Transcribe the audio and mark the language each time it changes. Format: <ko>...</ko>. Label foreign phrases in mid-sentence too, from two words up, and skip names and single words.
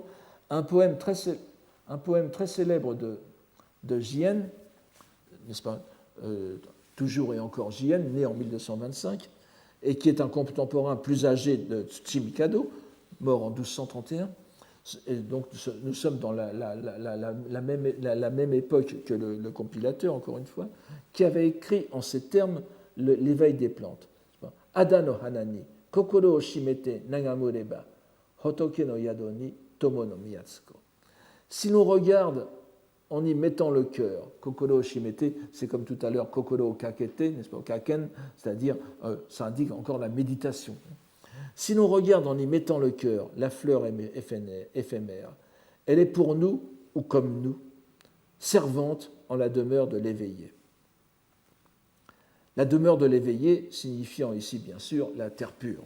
<fr>Un poème très célèbre de Jien, n'est-ce pas, toujours et encore Jien, né en 1225, et qui est un contemporain plus âgé de Tsuchimikado, mort en 1231. Et donc nous sommes dans la même époque que le compilateur, encore une fois, qui avait écrit en ces termes l'éveil des plantes.</fr> <ja>あだの花に、心をしめて眺むれば、仏の宿に伴のみやつこ.</ja> <fr>Si l'on regarde en y mettant le cœur,</fr> <ja>心をしめて,</ja> <fr>c'est comme tout à l'heure</fr> <ja>心をかけて,</ja> <fr>n'est-ce pas, kaken, c'est-à-dire ça indique encore la méditation. Si l'on regarde en y mettant le cœur, la fleur éphémère, elle est pour nous, ou comme nous, servante en la demeure de l'éveillé. La demeure de l'éveillé signifiant ici, bien sûr, la terre pure.</fr>